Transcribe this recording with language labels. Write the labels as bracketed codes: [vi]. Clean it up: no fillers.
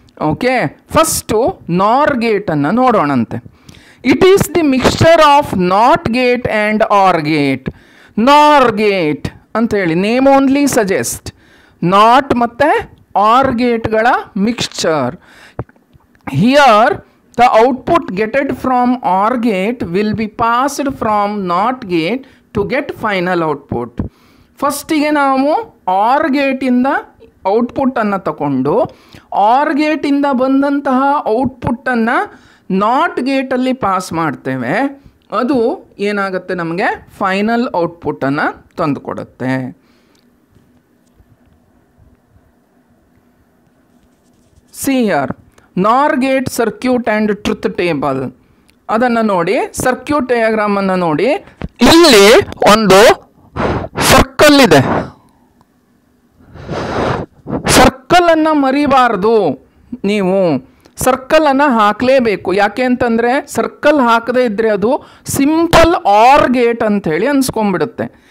[kn] Okay, first NOR ಗೇಟನ್ನು ನೋಡೋಣಂತೆ. [en] It is the mixture of NOT gate and OR gate. [kn] NOR gate ಅಂತ ಹೇಳಿ [en] name only suggest, [kn] not ಮತ್ತು OR ಗೇಟ್ಗಳ mixture. Here [en] the output getted from OR gate will be passed from NOT gate to get final output. [kn] ಫಸ್ಟಿಗೆ ನಾವು OR ಗೇಟಿಂದ ಔಟ್ಪುಟ್ಟನ್ನು ತಗೊಂಡು OR ಗೇಟಿಂದ ಬಂದಂತಹ ಔಟ್ಪುಟ್ಟನ್ನು not ಗೇಟಲ್ಲಿ pass ಮಾಡ್ತೇವೆ. ಅದು ಏನಾಗುತ್ತೆ, ನಮಗೆ final ಔಟ್ಪುಟ್ಟನ್ನು ತಂದುಕೊಡುತ್ತೆ. [en] See here, NOR gate circuit and truth table. [kn] ಅದನ್ನು ನೋಡಿ, ಸರ್ಕ್ಯೂಟ್ ಡಯಾಗ್ರಾಮನ್ನು ನೋಡಿ. ಇಲ್ಲಿ ಒಂದು ಸರ್ಕಲ್ ಇದೆ. ಸರ್ಕಲನ್ನು ಮರಿಬಾರ್ದು, ನೀವು ಸರ್ಕಲನ್ನು ಹಾಕಲೇಬೇಕು. ಯಾಕೆ ಅಂತಂದರೆ ಸರ್ಕಲ್ ಹಾಕದೇ ಇದ್ದರೆ ಅದು ಸಿಂಪಲ್ OR ಗೇಟ್ ಅಂಥೇಳಿ ಅನ್ಸ್ಕೊಂಡ್ಬಿಡುತ್ತೆ.